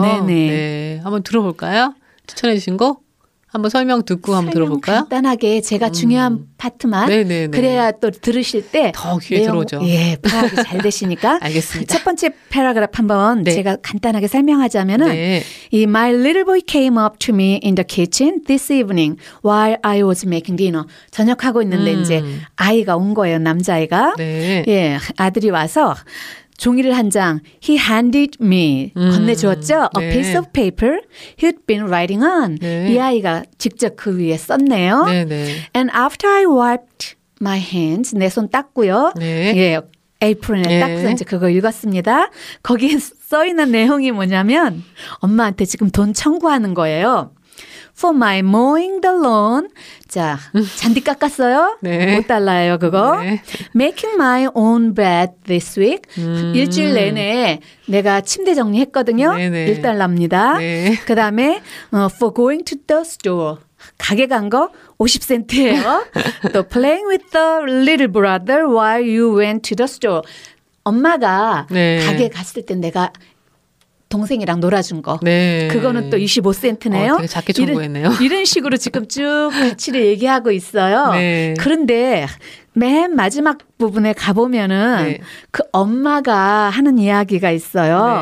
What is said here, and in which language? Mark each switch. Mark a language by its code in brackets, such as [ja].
[ko] 네, 네. 네, 한번 들어볼까요? 추천해 주신 거? 한번 설명 듣고 설명 한번 들어볼까요? 간단하게 제가 중요한 파트만 네네네. 그래야 또 들으실 때 더 귀에 내용, 들어오죠. 예, 파악이 잘 되시니까. 알겠습니다. 첫 번째 패러그랍 한번 네. 제가 간단하게 설명하자면은 네. [en] 이 My little boy came up to me in the kitchen this evening while I was making dinner. [ko] 저녁하고 있는데 이제 아이가 온 거예요. 남자아이가. 네. 예, 아들이 와서 종이를 한 장 [en] he handed me [ko] 건네주었죠. [en] 네. a piece of paper he'd been writing on. [ko] 네. 이 아이가 직접 그 위에 썼네요. 네, 네. [en] and after I wiped my hands [ko] 내 손 닦고요. 네. 예, 에이프론에 닦고 이제 그거 읽었습니다. 거기에 써 있는 내용이 뭐냐면 엄마한테 지금 돈 청구하는 거예요. [en] For my mowing the lawn. [ko] 자, 잔디 깎았어요? 네. 못 달라요, 그거. 네. [en] Making my own bed this week. [ko] 일주일 내내 내가 침대 정리했거든요. 네, 네. 1달러입니다. 네. 그 다음에 [en] for going to the store. [ko] 가게 간 거 50센트예요. [en] 또 playing with the little brother while you went to the store. [ko] 엄마가 네. 가게 갔을 때 내가 동생이랑 놀아준 거. 네. 그거는 또 25센트네요. 되게 작게 청구했네요. 이런 식으로 지금 쭉 가치를 얘기하고 있어요. 네. 그런데 맨 마지막 부분에 가보면은 네. 그 엄마가 하는 이야기가 있어요.